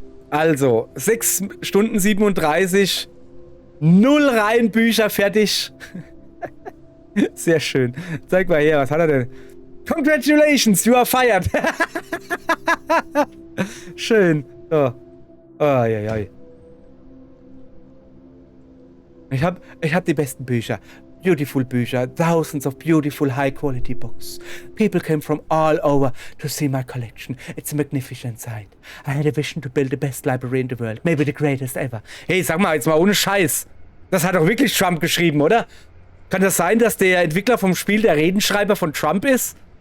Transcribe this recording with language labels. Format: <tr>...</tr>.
<de>Also, 6 Stunden 37, 0 Reihenbücher fertig. Sehr schön. Zeig mal her, was hat er denn?</de> <en>Congratulations, you are fired.</en> <de>Schön. So. Ai. Ich hab die besten Bücher. Beautiful Bücher.</de> <en>Thousands of beautiful high-quality books. People came from all over to see my collection. It's a magnificent sight. I had a vision to build the best library in the world. Maybe the greatest ever.</en> <de>Hey, sag mal, jetzt mal ohne Scheiß. Das hat doch wirklich Trump geschrieben, oder? Kann das sein, dass der Entwickler vom Spiel der Redenschreiber von Trump ist?</de>